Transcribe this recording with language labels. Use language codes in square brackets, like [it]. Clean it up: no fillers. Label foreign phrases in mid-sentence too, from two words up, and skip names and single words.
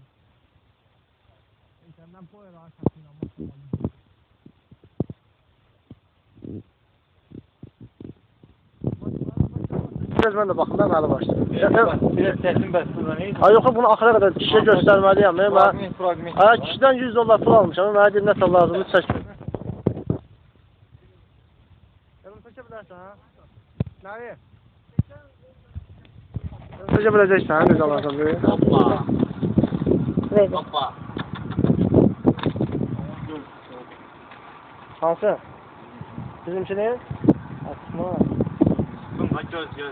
[tr] İnternet boyu rahat satın ama. Ben de bakın ben hali başladım. [az] Biraz səsin bəsdir neydi? Ay yox, bunu axıra qədər kişiyə göstərməliyəm. Fragment. Ay kişidən 100 dollar pul almışam. Mənə deyir nə lazımdır çək. Bunu çəkə bilərsən ha? Nəyi? Çəkə biləcəksən, necə alarsan bu? Hoppa. Neydi? Hoppa. Hansı? Bizimkinin? Atma. Göz.